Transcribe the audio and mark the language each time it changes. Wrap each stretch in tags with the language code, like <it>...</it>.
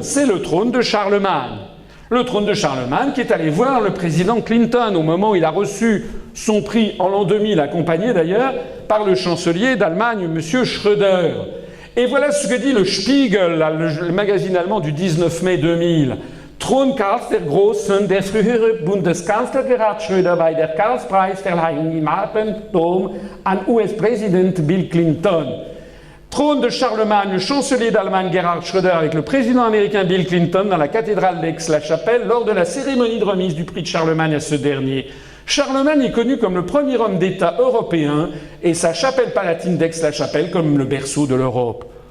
<fr>C'est le trône de Charlemagne. Le trône de Charlemagne qui est allé voir le président Clinton au moment où il a reçu son prix en l'an 2000, accompagné d'ailleurs par le chancelier d'Allemagne, M. Schröder. Et voilà ce que dit le Spiegel, le magazine allemand du 19 mai 2000.</fr> <de>Thron Karls der Großen, der frühere Bundeskanzler Gerhard Schröder bei der Karlspreisverleihung im Alpendom an US-Präsident Bill Clinton.</de> <fr>Trône de Charlemagne, le chancelier d'Allemagne Gerhard Schröder avec le président américain Bill Clinton dans la cathédrale d'Aix-la-Chapelle lors de la cérémonie de remise du prix de Charlemagne à ce dernier. Charlemagne est connu comme le premier homme d'État européen et sa chapelle palatine d'Aix-la-Chapelle comme le berceau de l'Europe.</fr>